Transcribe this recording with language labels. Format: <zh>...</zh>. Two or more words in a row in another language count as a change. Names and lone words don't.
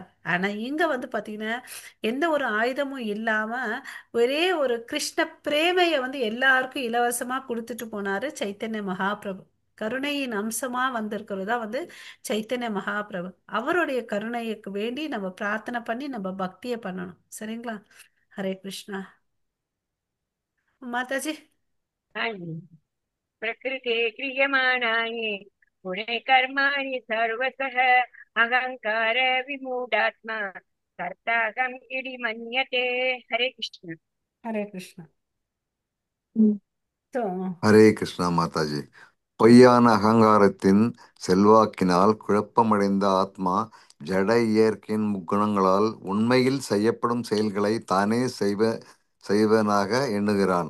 <ta>ஆனா இங்க வந்து பாத்தீங்கன்னா எந்த ஒரு ஆயுதமும் இல்லாம ஒரே ஒரு கிருஷ்ண பிரேமைய வந்து எல்லாருக்கும் இலவசமா கொடுத்துட்டு போனாரு சைத்தன்ய மகாபிரபு. கருணையின் அம்சமா வந்திருக்கிறதா வந்து சைத்தன்ய மகாபிரபு. அவருடைய கருணைக்கு வேண்டி நம்ம பிரார்த்தனை பண்ணி நம்ம பக்தியை பண்ணணும். சரிங்களா? ஹரே கிருஷ்ணா. மாதாஜி.</ta> <sa>प्रकृते क्रियमाणानि गुणे कर्माणि सर्वतः अहङ्कार विमूढात्मा कर्ताहम् इति मन्यते. हरे कृष्ण.</sa> <ta>ஹரே கிருஷ்ணா. So, ஹரே கிருஷ்ணா மாதாஜி. பொய்யான அகங்காரத்தின் செல்வாக்கினால் குழப்பமடைந்த ஆத்மா ஜட இயற்கையின் முக்குணங்களால் உண்மையில் செய்யப்படும் செயல்களை தானே செய்வனாக எண்ணுகிறான்.</ta>